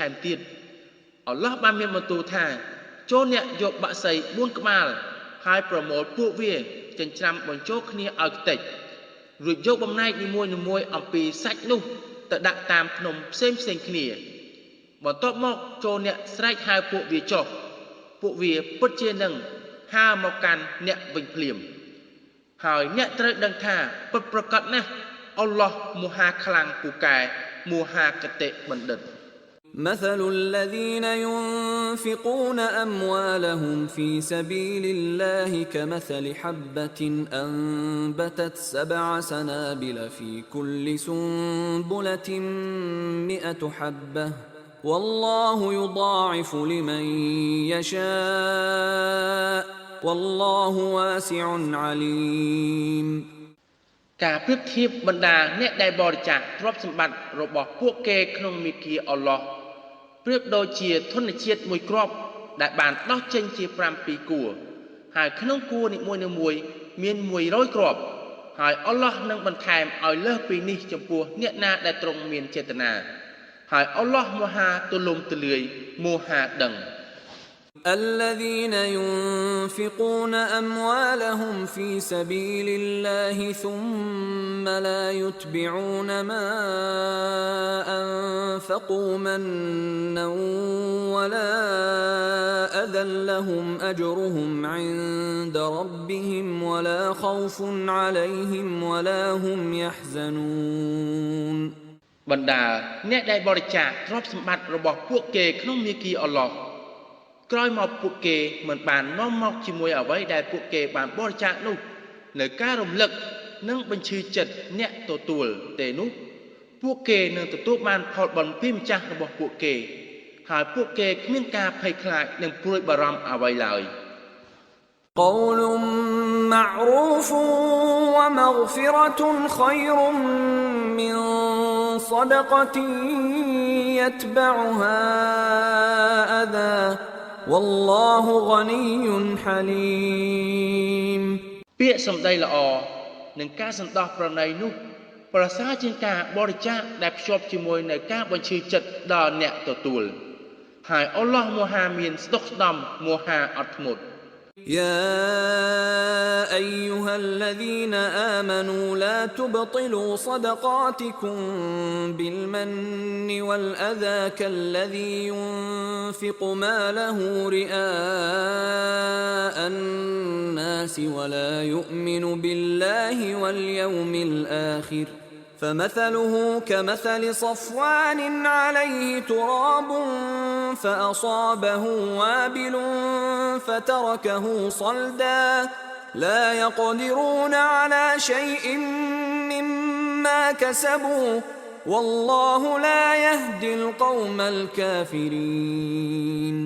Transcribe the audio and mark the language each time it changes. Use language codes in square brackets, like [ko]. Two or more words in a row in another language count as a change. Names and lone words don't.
[km] មទៀតអល់ឡោះបានមានបន្ទូលថាចូលអ្នកយកបក្សី4ក្បាលហើយប្រមូលពួកវាចិញ្ច្រាំបញ្ចូលគ្នាឲ្យខ្ទេចរួចយកបំណែកនីមួយៗអំពីសាច់នោះទៅដាក់តាមភ្នំផ្សេងគ្នាបន្ទាប់មកចូលអ្នកស្រែកហៅពួកវាចុះពួកវាពិតជានឹងហើរមកកាន់អ្នកវិញភ្លាមហើយអ្នកត្រូវដឹងថាពិតប្រាកដណាស់អល់ឡោះមហាខ្លាំងពូកែមហាកតេបណ្ឌិត [ar] مثل الذين ينفقون أموالهم في سبيل الله كمثل حبة أنبتت 7 سنابل في كل سنبلة 100 حبة والله يضاعف لمن يشاء والله واسع عليم [km] ការប្រៀបធៀបបណ្ដាអ្នកដែលបរិច្ចាគទ្រព្យសម្បត្តិរបស់ពួកគេក្នុងមាគ៌ាអល់ឡោះប្រៀបដូចជាធនជាតិមួយគ្រាប់ដែលបានដោះចេញជា7ពីគួរហើយក្នុងគួរនីមួយៗមាន100គ្រាប់ហើយអល់ឡោះនឹងបន្ថែមឲ្យលើសពីនេះចំពោះអ្នកណាដែលទ្រង់មានចេតនាហើយអល់ឡោះមហាទូលំទូលាយមហាដឹង [ar] الذين ينفقون أموالهم في سبيل الله ثم لا يتبعون ما أنفقوا منا ولا أذى لهم أجرهم عند ربهم ولا خوف عليهم ولا هم يحزنون [km] បណ្ដាអ្នកដែលបរិច្ចាគទ្រព្យសម្បត្តិរបស់ពួកគេក្នុងមាគ៌ាអល់ឡោះក្រោយមកពួកគេមិនបាននាំមកជាមួយអ្វីដែលពួកគេបានបរិច្ចាគនោះនៅការរំលឹកនិងបញ្ឈឺចិត្តអ្នកទទួលទេនោះពួកគេនឹងទទួលបានផលបុណ្យពីម្ចាស់របស់ពួកគេហើយពួកគេគ្មានការភ័យខ្លាចនិងព្រួយបារម្ភអ្វីឡើយ [ar] قول معروف ومغفرة خير من صدقة يتبعها أذى والله غني حليم [km] ពាក្យសម្ដីល្អនិងការសន្តោសប្រណីនោះប្រសើរជាងការបរិច្ចាគដែលភ្ជាប់ជាមួយនឹងការបញ្ឈឺចិត្តដល់អ្នកទទួលហើយអល់ឡោះមហាមានស្តុកស្តម្ភមហាអត់ធ្មត់ [ar] يا أيها الذين آمنوا لا تبطلوا صدقاتكم بالمن والأذى كالذي ينفق ماله رئاء الناس ولا يؤمن بالله واليوم الآخر فمثله كمثل صفوان عليه تراب فأصابه وابل فتركه صلدا لا يقدرون على شيء مما كسبوا والله لا يهدي القوم الكافرين